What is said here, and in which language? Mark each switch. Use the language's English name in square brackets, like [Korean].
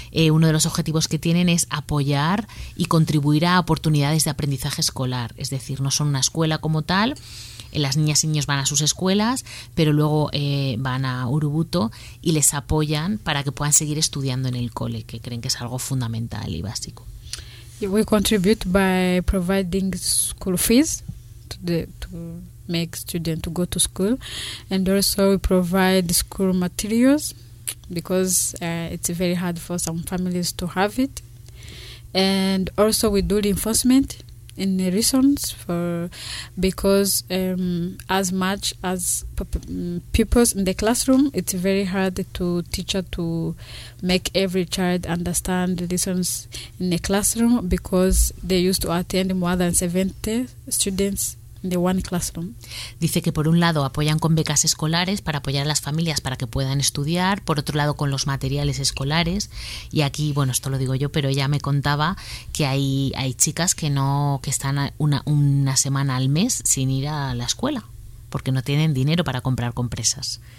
[Spanish] Uno de los objetivos que tienen es apoyar y contribuir a oportunidades de aprendizaje escolar. Es decir, no son una escuela como tal, las niñas y niños van a sus escuelas, pero luego van a Urubuto y les apoyan para que puedan seguir estudiando en el cole, que creen que es algo fundamental y básico. [English] We contribute by providing school fees to make students to go to school, and also we provide school materials because it's very hard for some families to have it. And also we do reinforcement in the reasons for, because as much as pupils in the classroom, it's very hard to teacher to make every child understand the reasons in the classroom, because they used to attend more than 70 students. The one classroom. [Spanish] Dice que por un lado apoyan con becas escolares para apoyar a las familias para que puedan estudiar, por otro lado con los materiales escolares, y aquí, bueno, esto lo digo yo, pero ella me contaba que hay chicas que no, que están una semana al mes sin ir a la escuela porque no tienen dinero para comprar compresas.